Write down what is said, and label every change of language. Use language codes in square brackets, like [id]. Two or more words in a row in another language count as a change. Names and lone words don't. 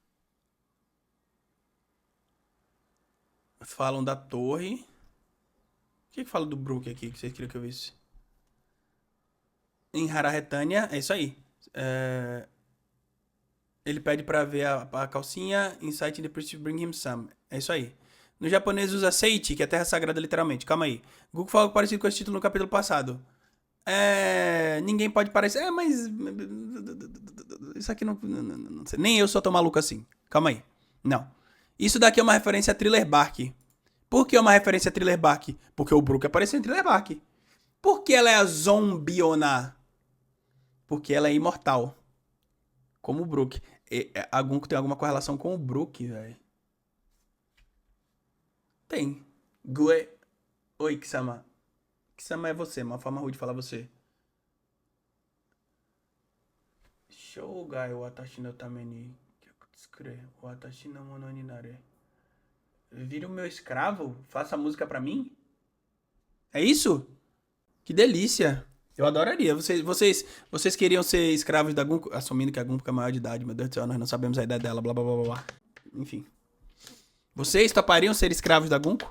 [pt] Falam da torre. O que fala do Brook aqui que vocês queriam que eu visse? Em Hararetânia, é isso aí. Ele pede pra ver a calcinha. [en] Insight in the priest bring him some. [pt] É isso aí. No japonês usa Seichi, que é terra sagrada literalmente. Calma aí. Google falou algo parecido com esse título no capítulo passado. Ninguém pode parecer. Mas. Isso aqui não sei. Nem eu só tô maluco assim. Calma aí. Não. Isso daqui é uma referência a Thriller Bark. Por que é uma referência a Thriller Bark? Porque o Brook apareceu em Thriller Bark. Por que ela é a Zombiona? Porque ela é imortal. Como o Brook. A Gunko tem alguma correlação com o Brook, velho? Tem. Gue. Oi, Kisama. Kisama é você, uma forma rude de falar você. [ja] 生涯私のために曲作れ. 私のものになれ. [pt] Vira o meu escravo? Faça música pra mim? É isso? Que delícia. Eu adoraria. Vocês queriam ser escravos da Gunko? Assumindo que a Gunko é maior de idade, meu Deus do céu, nós não sabemos a idade dela, blá blá blá blá blá. Enfim. Vocês topariam ser escravos da Gunko?